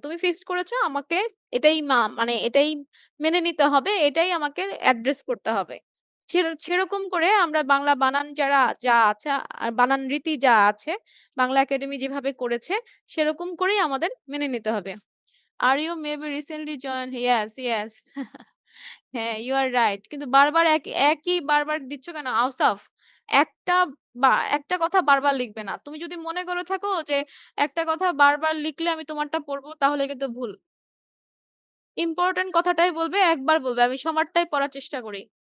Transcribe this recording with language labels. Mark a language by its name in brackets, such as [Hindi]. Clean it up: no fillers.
[Bangla] তুমি ফিক্সড করেছো আমাকে এটাই মানে এটাই মেনে নিতে হবে। এটাই আমাকে অ্যাড্রেস করতে হবে। সেরকম করে আমরা বাংলা বানান যা আছে আর বানান রীতি যা আছে, বাংলা একাডেমি যেভাবে করেছে সেরকম করেই আমাদের মেনে নিতে হবে। [English] Are you maybe recently joined? Yes, yes. হ্যাঁ, you are right. [Bangla] কিন্তু বারবার একই বারবার দিচ্ছ কেন? আওসাফ, একটা একটা কথা বারবার লিখবে না। তুমি যদি মনে করে থাকো যে একটা কথা বারবার লিখলে আমি তোমারটা পড়বো তাহলে কিন্তু ভুল। ইম্পোর্টেন্ট কথাটাই বলবে, একবার বলবে। আমি সমারটাই পড়ার চেষ্টা করি।